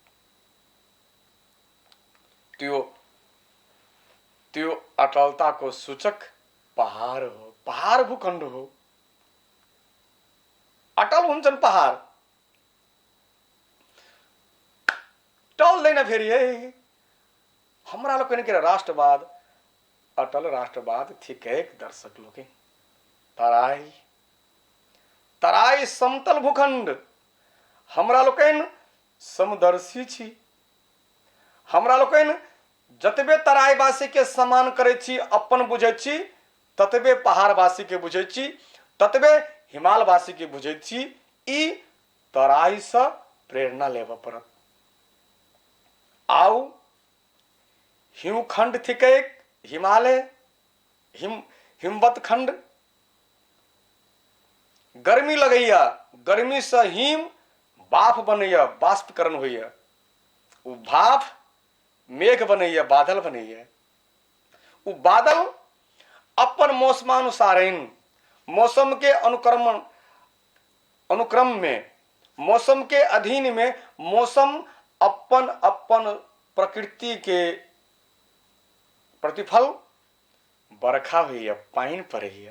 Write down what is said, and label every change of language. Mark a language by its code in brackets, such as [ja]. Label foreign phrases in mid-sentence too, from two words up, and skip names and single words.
[ne] त्यो अटलताको सूचक पहाड हो। पहाड भूखण्ड हो। अटल हुन्छन् पहाड, टल्दैन फेरि है। [mai] हाम्रा लोग के राष्ट्रवाद अटल राष्ट्रवाद ठिकै दर्शक लोग। तराई तराई समतल भूखण्ड, हाम्रा लोग समदर्शी छी। हाम्रा लोग जतबे तराईवासी के सम्मान करे छी, अपन बुझे छी, ततबे पहाड़वासी के बुझे छी, ततबे हिमालवासी के बुझे छी। ई तराई से प्रेरणा लेव पड़त। आउ हिमखंड थिकै, हिमालय, हिमवत खंड, गर्मी लगैया, गर्मी से हिम बाफ बनैया, बाष्पीकरण होइया, उ भाफ मेघ बनैया, बादल बनैया। उ बादल अपन मौसमानुसार मौसम के अनुक्रम में, मौसम के अधीन में, मौसम अपन अपन प्रकृति के प्रतिफल बरखा हुई, पाइन पड़े।